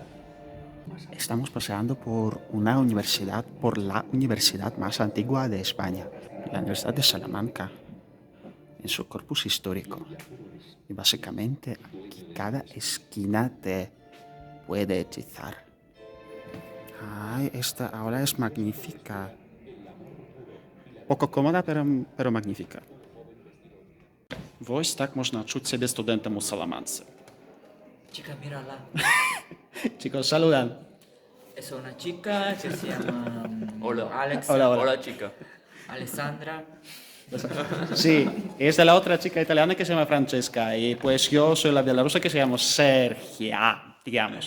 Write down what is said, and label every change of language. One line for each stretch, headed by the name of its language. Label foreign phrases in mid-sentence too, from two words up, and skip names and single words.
Spanish: Estamos paseando por una universidad, por la universidad más antigua de España, la Universidad de Salamanca, en su corpus histórico. Y básicamente aquí cada esquina te puede hechizar. Ay, esta aula es magnífica. Poco cómoda, pero magnífica.
Ukrainian: Ось так можна чути себе студентом у Саламанці.
Spanish: Chica, mírala. Chicos, saludan. Es una chica que se llama Hola. Alex. Hola, hola. Hola, chica. Alessandra. Sí, es de la otra chica italiana que se llama Francesca y pues yo soy la bielorrusa que se llama Sergia, digamos.